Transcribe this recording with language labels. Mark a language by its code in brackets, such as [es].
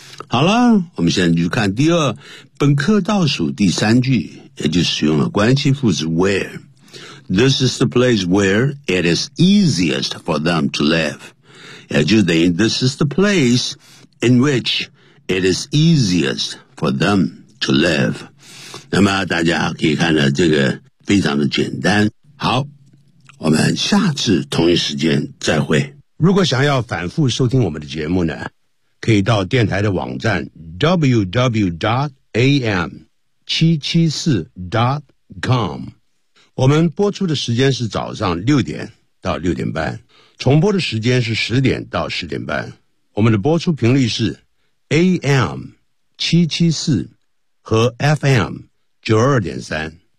[zh] 好了，我们现在就看第二本课倒数第三句，也就使用了关系副词 where。 [en] This is the place where it is easiest for them to live， [zh] 也就等于 [en] this is the place in which it is easiest for themto live， [zh] 那么大家可以看到这个非常的简单。好，我们下次同一时间再会。如果想要反复收听我们的节目呢，可以到电台的网站 www.am774.com。我们播出的时间是早上六点到六点半，重播的时间是十点到十点半，我们的播出频率是 AM774和 FM92.3。